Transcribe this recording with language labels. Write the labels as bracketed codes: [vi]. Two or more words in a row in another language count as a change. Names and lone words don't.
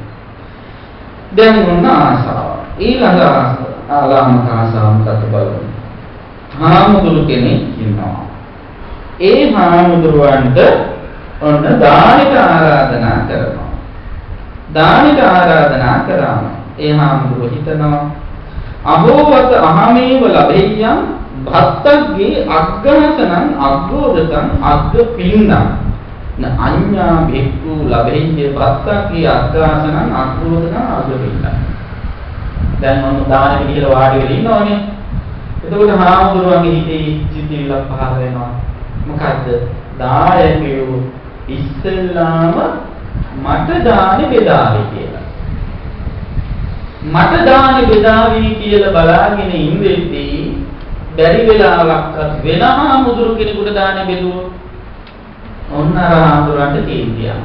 [si] දැන් මොන ආසාව? ඊළඟ ලාමක ආසාව මොකක්ද බලමු. හාමුදුරු කෙනෙක් ඉන්නවා. ඒ හාමුදුරුවන්ට ඔන්න දානෙට ආරාධනා කරනවා. දානෙට ආරාධනා කරාම ඒ හාමුදුරුවෝ හිතනවා [pi] අහෝවත අහමේව ලැබෙයම් භත්තග්ගේ අග්ගහසනං අග්ගෝදතං අග්ග පින්නං න අඤ්ඤා භික්ඛු ලැබෙය්‍ය භත්තග්ගේ අග්ගහසනං අග්ගෝදතං අග්ග පින්නං. [si] දැන් මොන දානෙට කියලා වාඩි වෙලා ඉන්නවනේ. එතකොට හාමුදුරුවන්ගේ හිතේ සිතිවිල්ලක් පහළ වෙනවා. මොකද්ද? දායකයෝ ඉස්සෙල්ලාම මට දානෙ බෙදාවි කියලා. මට දානෙ බෙදාවි කියලා බලාගෙන ඉඳෙද්දී බැරි වෙලාවක්වත් වෙන හාමුදුරු කෙනෙකුට දානෙ බෙදුවොත් ඔන්න අර හාමුදුරන්ට තීන්දියා.